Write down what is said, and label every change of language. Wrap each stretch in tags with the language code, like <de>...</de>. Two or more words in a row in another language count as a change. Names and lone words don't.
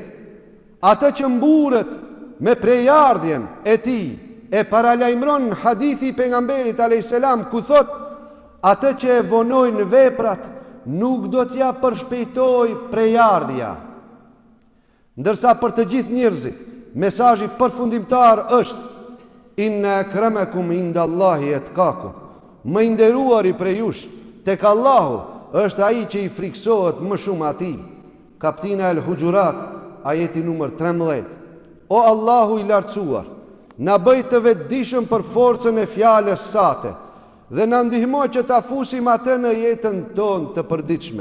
<sq>Atë që mburët me prejardhjen e tij e paralajmëron hadithi pejgamberit a.s. ku thot: atë që e vonojnë veprat nuk do t'ja përshpejtoj prejardhja. Ndërsa për të gjithë njerëzit, mesazhi përfundimtar është:</sq> <ar>إن أكرمكم عند الله أتقاكم.</ar> <sq>Më i nderuari prej jush tek Allahu është ai që i friksohet më shumë atij. Kaptina El Hujurat, ajeti numër 13. O Allahu i lartësuar, na bëj të vetëdijshëm për forcën e fjalës sate dhe na ndihmo që ta fusim atë në jetën tonë të përditshme.</sq>